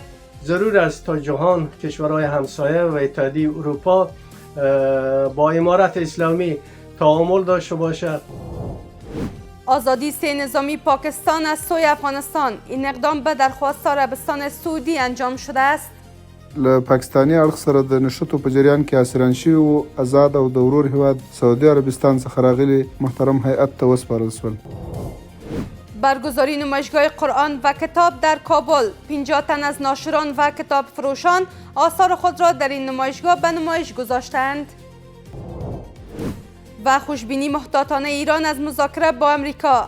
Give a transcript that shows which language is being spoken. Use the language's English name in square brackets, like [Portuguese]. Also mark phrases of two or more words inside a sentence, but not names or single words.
[Persian] ضرور است تا جهان، کشورهای همسایه و اتحادیه اروپا با امارت اسلامی تعامل داشته باشد. آزادی سه نظامی پاکستان از سوی افغانستان. این اقدام به درخواست عربستان سعودی انجام شده است. [Pashto] له پاکستانی اړخ سره د نشټو په جریان کې اسیران شوي او آزاد او د ورور هیواد سعودي عربستان څخه راغلي محترم هیئت ته وسپارل شول. [Persian] برگزاری نمایشگاه قرآن و کتاب در کابل. 50 تن از ناشران و کتاب فروشان آثار خود را در این نمایشگاه به نمایش گذاشتند. و خوشبینی محتاطانه ایران از مذاکره با امریکا.